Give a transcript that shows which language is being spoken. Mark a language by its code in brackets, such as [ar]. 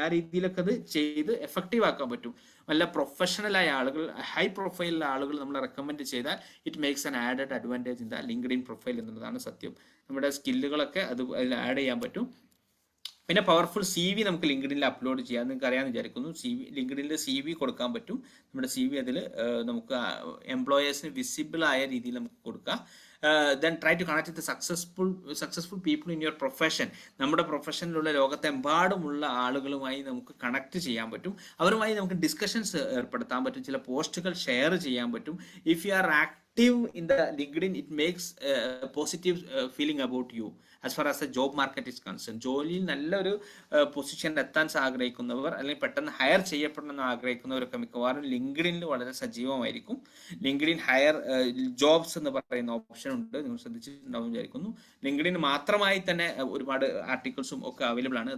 [ml] ആ രീതിയിലൊക്കെ അത് ചെയ്ത് എഫക്റ്റീവ് ആക്കാൻ പറ്റും. നല്ല പ്രൊഫഷണലായ ആളുകൾ, ഹൈ പ്രൊഫൈലുള്ള ആളുകൾ നമ്മളെ റെക്കമെൻഡ് ചെയ്താൽ [en] it makes an added advantage in the LinkedIn profile [ml] എന്നുള്ളതാണ് സത്യം. നമ്മുടെ സ്കില്ലുകളൊക്കെ അതിൽ ആഡ് ചെയ്യാൻ പറ്റും. പിന്നെ പവർഫുൾ CV നമുക്ക് ലിങ്ക്ഡിനിൽ അപ്ലോഡ് ചെയ്യാം. നിങ്ങൾക്ക് അറിയാമെന്ന് വിചാരിക്കുന്നു. ലിങ്ക്ഡിനിൽ CV കൊടുക്കാൻ പറ്റും. നമ്മുടെ CV അതിൽ നമുക്ക് എംപ്ലോയേഴ്സിന് വിസിബിൾ ആയ രീതിയിൽ നമുക്ക് കൊടുക്കാം. [en] then try to connect with the successful people in your profession. [ml] നമ്മുടെ പ്രൊഫഷനിലുള്ള ലോകത്തെമ്പാടുമുള്ള ആളുകളുമായി നമുക്ക് കണക്ട് ചെയ്യാൻ പറ്റും. അവരുമായി നമുക്ക് ഡിസ്കഷൻസ് ഏർപ്പെടുത്താൻ പറ്റും. ചില പോസ്റ്റുകൾ ഷെയർ ചെയ്യാൻ പറ്റും. [en] If you are active in the LinkedIn, it makes a positive feeling about you as far as the job market is concerned. [ml] ജോലിയിൽ നല്ലൊരു പൊസിഷനിൽ എത്താൻ ആഗ്രഹിക്കുന്നവർ, അല്ലെങ്കിൽ പെട്ടെന്ന് ഹയർ ചെയ്യപ്പെടണമെന്ന് ആഗ്രഹിക്കുന്നവരൊക്കെ മിക്കവാറും ലിങ്ക്ഡിനിൽ വളരെ സജീവമായിരിക്കും. ലിങ്ക്ഡിൻ ഹയർ ജോബ്സ് എന്ന് പറയുന്ന ഓപ്ഷൻ ഉണ്ട്, നിങ്ങൾ ശ്രദ്ധിച്ചിട്ടുണ്ടാവും വിചാരിക്കുന്നു. ലിങ്ക്ഡിൻ മാത്രമായി തന്നെ ഒരുപാട് ആർട്ടിക്കിൾസും ഒക്കെ അവൈലബിൾ ആണ്.